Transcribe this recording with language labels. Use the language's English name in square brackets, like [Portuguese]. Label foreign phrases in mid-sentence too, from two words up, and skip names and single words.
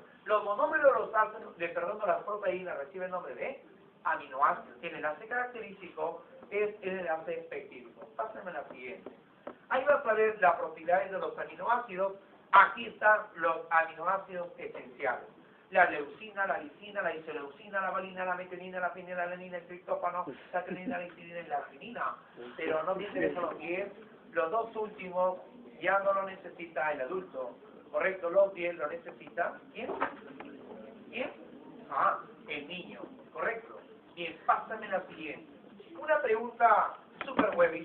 [Spanish] Los monómeros de los ácidos, de las proteínas reciben el nombre de aminoácidos. El enlace característico es el enlace peptídico. Pásenme la siguiente. Ahí vas a ver las propiedades de los aminoácidos. Aquí están los aminoácidos esenciales. La leucina, la lisina, la isoleucina, la valina, la metionina, la fenilalanina, el triptófano, la trenina, la histidina y la arginina. Pero no te interesan los 10. Los 2 últimos ya no lo necesita el adulto. ¿Correcto? Los 10 lo necesita. ¿Quién? ¿Quién? El niño. ¿Correcto? Bien, pásame la siguiente. Una pregunta super huevis.